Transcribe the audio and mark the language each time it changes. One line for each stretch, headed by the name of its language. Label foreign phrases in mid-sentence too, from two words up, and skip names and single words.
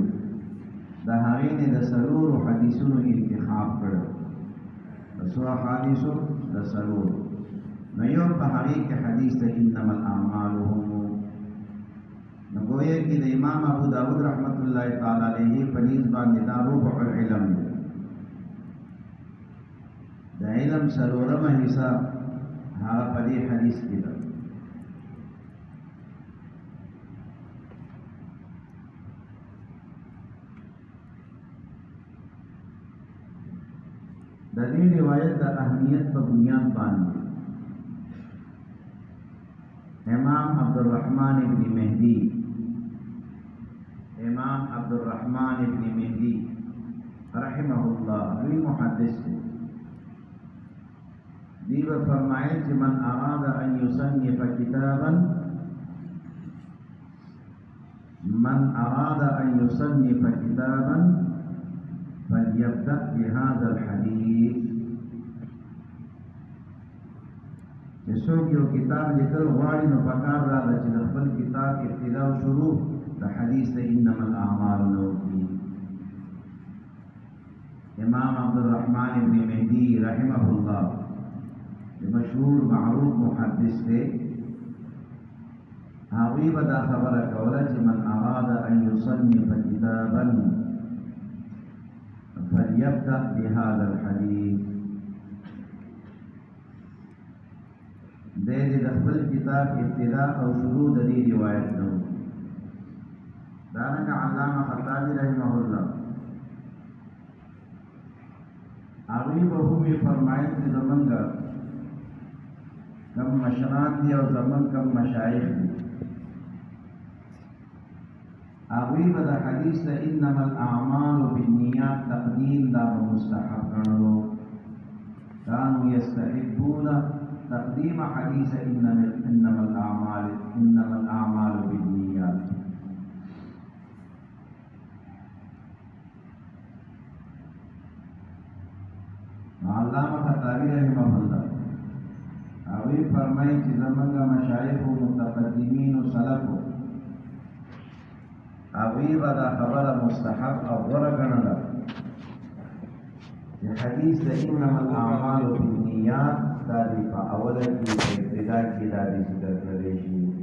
Pashto: د هغې نه د 4 حدیثونو انتخاب کړو. د 100 احادیثو د 4 نو یو په هغې کې حدیث د
Arabic: انما الاعمال
Pashto: نو گویا کې د امام ابو داود
Arabic: رحمت الله تعالی علیه
Pashto: په نیز باندې دا
Arabic: ربع العلم
Pashto: دی. د علم څلورمه حصہ هغه په دې حدیث کې ده. د دې روایت د اهمیت په بنیاد باندې
Arabic: امام عبدالرحمن ابن مهدی رحمه الله
Pashto: وی محدث دی
Urdu: و فرمائے کہ
Arabic: من اراد ان یصنف کتابا من أراد أن يصنف كتابا فليبدأ بهذا الحديث.
Pashto: څوک یو کتاب لیکل غواړي نو پکار دا ده چې د خپل کتاب ابتدا او شروع د حدیث د
Arabic: انما الاعمال
Pashto: نو کی. امام عبدالرحمن ابن مهدی
Arabic: رحمه الله
Pashto: مشهور معروف محدث ته هغوی به دا خبره کوله چې
Arabic: من اراد ان یصنف کتابا فليبدأ بهذا الحديث.
Pashto: دې د خپل کتاب ابتدا او شروع د دې روایت نو دانګه علامه خطابی
Arabic: رحمه الله
Pashto: هغوی به هم فرمایي چې زمونږ کم مشران دي او زمونږ کم مشایخ دي هغوی به د حدیث د
Arabic: انما الاعمال بالنیات
Pashto: تقدیم دا مستحب ګڼلو.
Arabic: كانوا يستحبون تقديم حديث انما الاعمال بالنيات.
Pashto: علامہ خطابی
Arabic: رحمه الله
Pashto: اوی فرمایي چې زمونږ مشایخ او متقدمین او سلف اوی به دا خبره مستحب او غوره ګڼله چې حدیث د
Arabic: انما الاعمال بالنیات
Pashto: دا دی په اوله کې په ابتدا کې دا دی ذکر کړی شي.